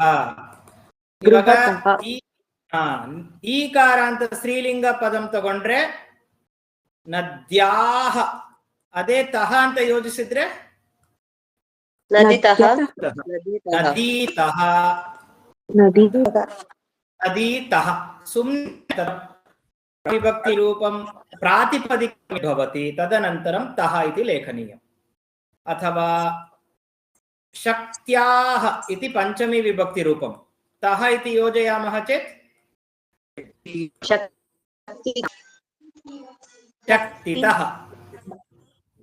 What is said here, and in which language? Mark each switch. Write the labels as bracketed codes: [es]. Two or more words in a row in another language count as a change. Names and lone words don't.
[kn] ಇವಾಗ ಈಕಾರ ಅಂತ ಸ್ತ್ರೀಲಿಂಗ ಪದಂ ತಗೊಂಡ್ರೆ ನದ್ಯಾಹ, ಅದೇ ತಹ ಅಂತ ಯೋಜಿಸಿದ್ರೆ [sa] ನದಿತಃ। ನದೀತಃ। ನದೀತಃ ಸುಮ್ನೆ विभक्ति रूपं प्रातिपदिकं भवति, तदनन्तरं तः इति लेखनीयम्। अथवा शक्त्याः इति पंचमी विभक्ति रूपं तः इति योजयामः चेत् शक्तितः।